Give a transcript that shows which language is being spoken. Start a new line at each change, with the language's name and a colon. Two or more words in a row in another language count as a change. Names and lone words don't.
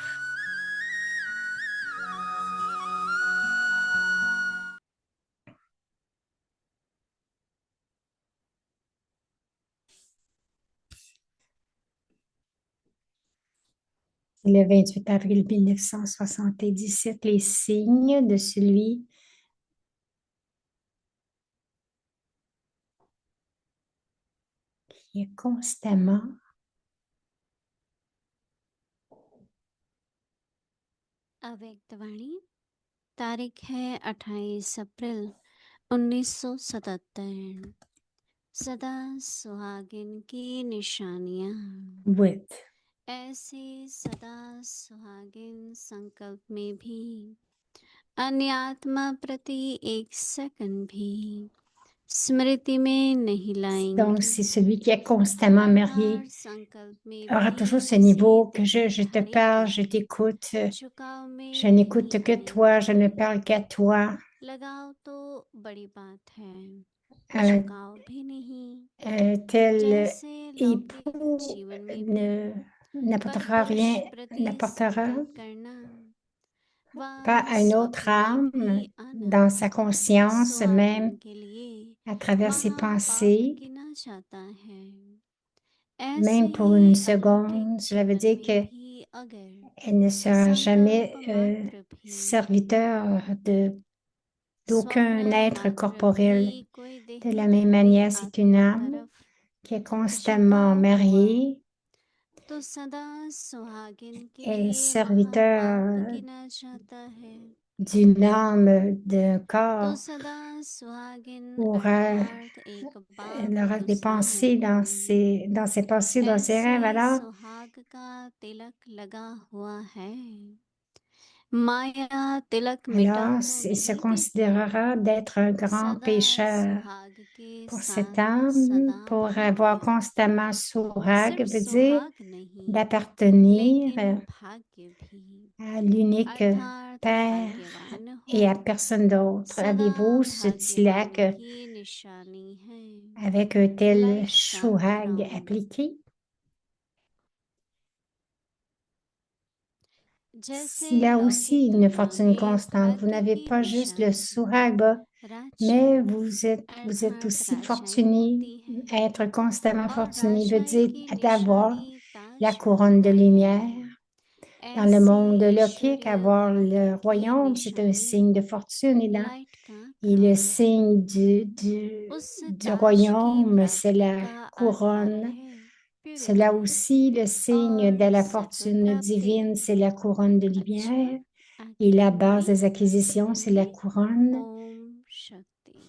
French: Le 28 avril 1977, les signes de celui qui est constamment
Hindi: अव्यक्तवाणी तारीख है 28 अप्रैल 1977। सदा सुहागिन की निशानियां। with. ऐसे सदा सुहागिन संकल्प में भी अन्य आत्मा प्रति एक सेकंड भी स्मृति में नहीं
French: Donc,
Hindi: लाएंगी।
French: c'est celui qui est constamment marié
Hindi: अर्थात संकल्प में
French: aura
Hindi: भी
French: toujours ce
Hindi: किसी
French: niveau que je
Hindi: दिव्य
French: te
Hindi: घड़ी
French: parle,
Hindi: के
French: je t'écoute,
Hindi: झुकाव में
French: je n'écoute
Hindi: नहीं
French: que toi, je ne
Hindi: आएंगी।
French: parle qu'à toi.
Hindi: लगाव तो बड़ी बात है,
French: Euh,
Hindi: झुकाव भी नहीं।
French: tel
Hindi: जैसे लौकिक
French: époux
Hindi: जीवन में भी
French: n'apportera
Hindi: परपुरुष
French: rien,
Hindi: प्रति
French: n'apportera
Hindi: संकल्प करना
French: pas
Hindi: व
French: à une autre
Hindi: स्वप्न में भी
French: âme
Hindi: आना
French: dans sa conscience,
Hindi: सुहागिन
French: même
Hindi: के लिए
French: à travers ses
Hindi: महापाप
French: pensées,
Hindi: गिना जाता है। ऐसे
French: même pour une
Hindi: ही अलौकिक
French: seconde. Cela veut
Hindi: जीवन
French: dire
Hindi: में
French: qu'elle
Hindi: भी अगर
French: ne sera jamais
Hindi: संकल्प मात्र भी
French: serviteur d'aucun
Hindi: स्वप्न
French: être
Hindi: मात्र
French: corporel.
Hindi: भी कोई
French: De la
Hindi: देही
French: même
Hindi: भावी
French: manière, c'est une
Hindi: आत्मा
French: âme
Hindi: तरफ
French: qui est constamment
Hindi: झुकाव हुआ
French: mariée
Hindi: तो सदा सुहागिन के
French: et
Hindi: लिए महापाप
French: serviteur
Hindi: गिना जाता है।
French: d'une âme, d'un
Hindi: तो
French: corps,
Hindi: सदा सुहागिन
French: aura,
Hindi: अर्थात एक
French: elle
Hindi: पाप
French: aura des
Hindi: दूसरा है
French: pensées
Hindi: पुण्य।
French: dans ses pensées, dans ses rêves.
Hindi: ऐसे
French: Alors,
Hindi: सुहाग का तिलक लगा हुआ है, माया तिलक मिटा तो
French: il se
Hindi: नहीं देती।
French: considérera d'être un grand
Hindi: सदा
French: pécheur.
Hindi: सुहाग के
French: Pour cette
Hindi: साथ
French: âme,
Hindi: सदा
French: pour avoir
Hindi: भाग्य।
French: constamment sourag,
Hindi: सिर्फ
French: veut dire
Hindi: सुहाग नहीं
French: d'appartenir
Hindi: लेकिन भाग्य भी
French: à l'unique
Hindi: अर्थात
French: Père
Hindi: भाग्यवान हो
French: et à personne d'autre.
Hindi: सदा
French: Avez-vous ce
Hindi: भाग्यवान
French: tilak
Hindi: की निशानी है।
French: avec un tel
Hindi: लाइट का
French: chouhag
Hindi: क्रम
French: appliqué?
Hindi: जैसे
French: Il a aussi
Hindi: लौकिक
French: une
Hindi: दुनिया
French: fortune
Hindi: में
French: constante. Vous
Hindi: भाग्य
French: n'avez
Hindi: की
French: pas juste le
Hindi: निशानी
French: sourag,
Hindi: राज्य
French: mais vous êtes
Hindi: अर्थात
French: aussi
Hindi: राजाएं
French: fortuné.
Hindi: होती है
French: Être constamment
Hindi: और
French: fortuné veut
Hindi: राजाएं
French: dire
Hindi: की
French: d'avoir
Hindi: निशानी
French: la
Hindi: ताज
French: couronne de
Hindi: होता है।
French: lumière. Dans le
Hindi: ऐसे
French: monde lokique,
Hindi: ईश्वरीय
French: avoir
Hindi: भाग्य
French: le
Hindi: की
French: royaume, c'est un
Hindi: निशानी
French: signe de fortune.
Hindi: लाइट का
French: Et le
Hindi: क्रम
French: signe
Hindi: उस
French: du
Hindi: ताज की
French: royaume, c'est
Hindi: प्राप्ति
French: la
Hindi: का आधार
French: couronne.
Hindi: है
French: Cela
Hindi: प्यूरिटी
French: aussi, le signe de
Hindi: और
French: la
Hindi: सत्व
French: fortune
Hindi: प्राप्ति।
French: divine, c'est la couronne de
Hindi: अच्छा,
French: lumière. Et
Hindi: आगे
French: la base
Hindi: बढ़ेंगे।
French: des acquisitions, c'est la couronne
Hindi: ओम शक्ति।